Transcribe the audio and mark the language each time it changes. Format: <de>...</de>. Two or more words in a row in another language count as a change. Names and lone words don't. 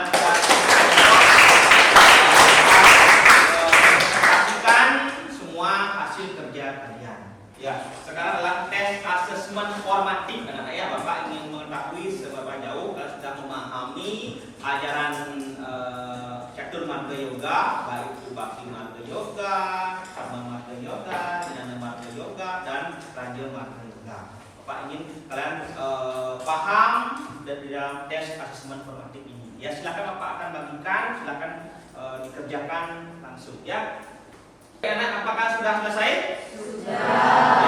<id>Presentasikan semua hasil kerja kalian. Ya, sekarang adalah tes asesmen formatif. Anak-anak ya, Bapak ingin mengetahui seberapa jauh kalian sudah memahami ajaran catur marga yoga, baik itu Bhakti Marga Yoga, Karma Marga Yoga, Jnana Marga Yoga, dan Raja Marga Yoga. Bapak ingin kalian paham dari dalam tes asesmen formatif ini. Ya, silakan Bapak akan bagikan, silakan dikerjakan langsung ya. Anak, apakah sudah selesai? Sudah.</id>